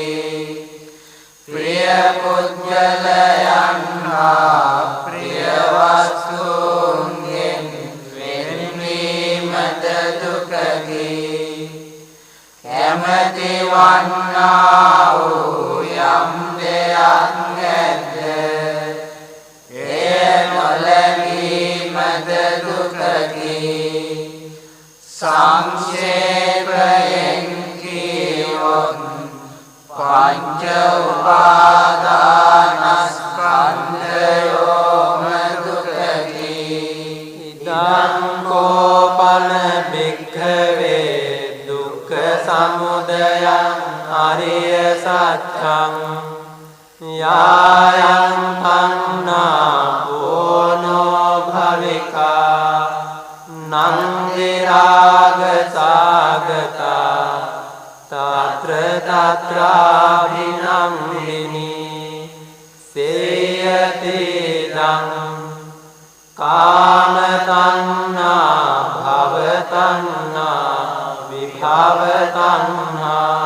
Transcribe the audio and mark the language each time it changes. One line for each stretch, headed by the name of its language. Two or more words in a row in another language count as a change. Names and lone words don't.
Sinhala: ප්‍රිය පුද්ගලයන් හා ප්‍රිය වස්තුන්ගෙන් වෙන්වීමද දුකකි. කැමැති වන්නා වූ යම් දෙයක් නැද්ද, එය නොලැබීමද දුකකි. සංක්ෂේපයෙන් කීවොත් පංච උපාදානස්කන්ධයෝම දුකකි.
Pali: ඉදං කෝපන භික්ඛවේ දුක්ඛ සමුදයං අරිය සත්‍යං යායං තණ්හා ඕනෝ භවිකා නන්දි රාග සාගතා තත්‍ර තත්‍රාභිනන්දිනී සේයති දං කාම තණ්හා භව තණ්හා විභව තණ්හා.